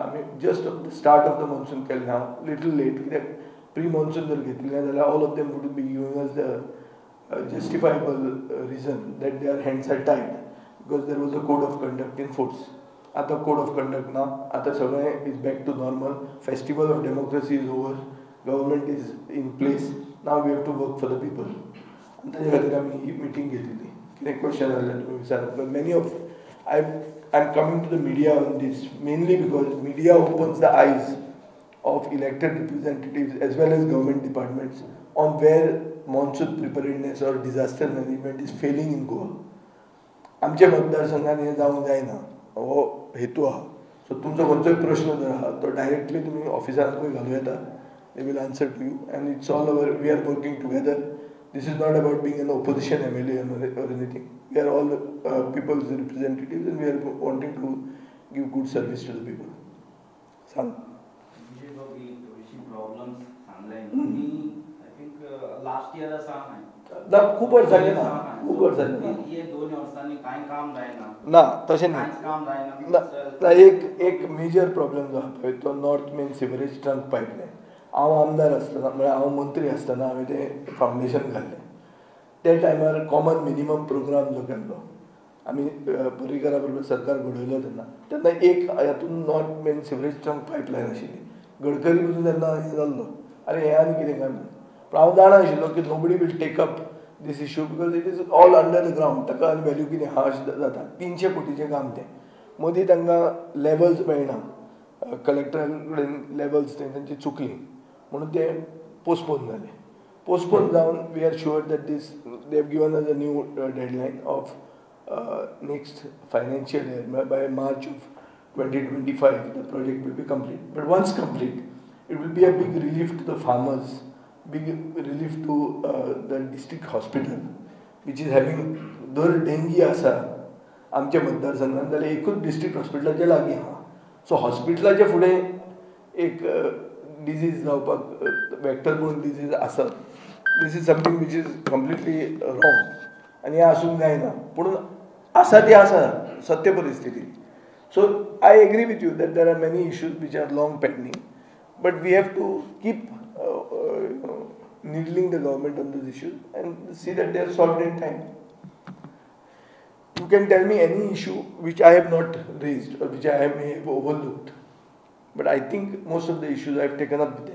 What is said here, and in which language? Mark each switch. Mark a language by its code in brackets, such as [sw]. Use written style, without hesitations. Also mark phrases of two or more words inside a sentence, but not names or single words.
[en] आमी just start of the monsoon [kok] केल्लें आहा, [en] little late. कित्याक pre monsoon [kok] जर घेतिल्लें जाल्यार [en] all of them would be giving us the justifiable reason that their hands are tied because there was a code of conduct in force. आतां code of conduct [kok] ना, आतां सगळें [en] is back to normal. festival of democracy is over. government is in place. now we have to work for the people. [kok] आनी ताजे खातीर आमी ही मिटींग घेतिल्ली. कितें क्वेश्चन आसलें तुमी विचारप. [en] because many of I am coming to the media on these mainly because media opens the eyes of elected representatives as well as government departments on where monsoon preparedness or disaster management is failing in Goa. [kok] आमच्या मतदारसंघात हे जावंक जायना हो हेतू आहा. सो तुमचो खंयचोय प्रश्न जर आहा तो डायरेक्टली तुमी ऑफिसांतूय घालूं येता. [en] they will answer to you and it's all our we are working together. this is not about being an opposition MLA or anything. We are all people's representatives and we are wanting to give good service to the people. [kok] सांग. [en] last year [kok] ना खूब वर्स जाली ना खूब वर्स जाली ये 2 वर्सांनी कांय काम जायना ना तशें न्ही. काम जायना. एक [en] major problem [kok] जो आसा पळय तो [en] north main sewerage trunk pipeline. [kok] हांव आमदार आसतना म्हळ्यार हांव मंत्री आसतना हांवें तें फावंडेशन घाल्लें. त्या टायमार [en] common minimum program [kok] जो केल्लो आमी पर्रीकारा बरोबर सरकार घडयलो तेन्ना एक हातून [en] north main sewerage trunk pipeline [kok] आशिल्ली. गडकरी पसून तेन्ना हें जाल्लो अरे हें आनी कितें काय म्हणून. पूण हांव जाणा आशिल्लो की [en] nobody will take up this issue because it is all under the ground. [kok] ताका आनी व्हॅल्यू कितें हा अशें जाता. 300 कोटीचें काम तें. मदीं तांकां लेवल्स मेळना. कलेक्टरा कडेन लेवल्स तांची चुकली म्हणून तें पोस्टपोन जालें. पोस्टपोन जावन [en] we are sure that these they have given us a new deadline of next financial year by March of 2025 the project will be complete. But once complete, it will be a big relief to the farmers, big relief to the district hospital, which is having [kok] दर डेंगी आसा आमच्या मतदारसंघात जाल्यार एकूच डिस्ट्रिक्ट हॉस्पिटलाचे लागीं आहा. सो हॉस्पिटलाचे फुडें एक डिजीज जावपाक [en] vectorborne disease [kok] आसत. [en] this is something which is completely wrong [kok] आनी हें आसूंक जायना. पूण आसा ती आसा सत्य परिस्थिती. [en] So I agree with you that there are many issues which are long pending, but we have to keep needling the government on those issues and see that they are solved in time. You can tell me any issue which I have not raised or which I may have overlooked, but I think most of the issues I have taken up with them.